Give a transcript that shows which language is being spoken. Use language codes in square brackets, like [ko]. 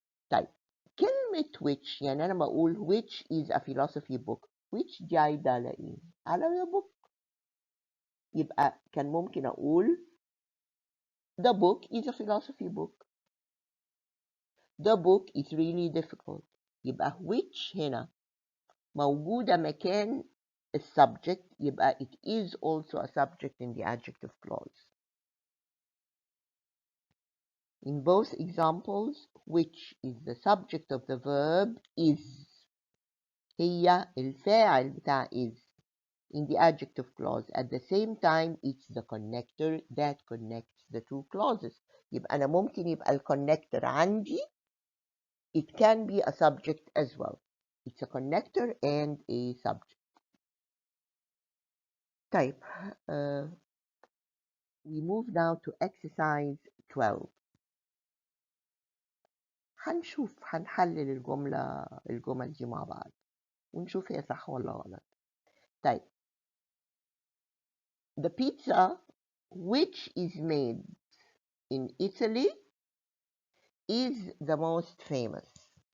[ar] طيب كلمة which يعني أنا بقول [en] which is a philosophy book [ar] which دي عايدة على إيه؟ على [en] the book. [ar] يبقى كان ممكن أقول [en] the book is a philosophy book. The book is really difficult. يبقى which [ar] هنا موجودة مكان السبجكت يبقى [en] it is also a subject in the adjective clause. In both examples, which is the subject of the verb is [ar] هي الفاعل بتاع [en] is in the adjective clause. At the same time, it's the connector that connects the two clauses. [ar] يبقى أنا ممكن يبقى الكونكتور عندي [en] it can be a subject as well. It's a connector and a subject. طيب we move now to exercise 12. [ar] هنحلل الجمل دي مع بعض ونشوف هي صح ولا غلط. [en] طيب the pizza which is made in Italy is the most famous.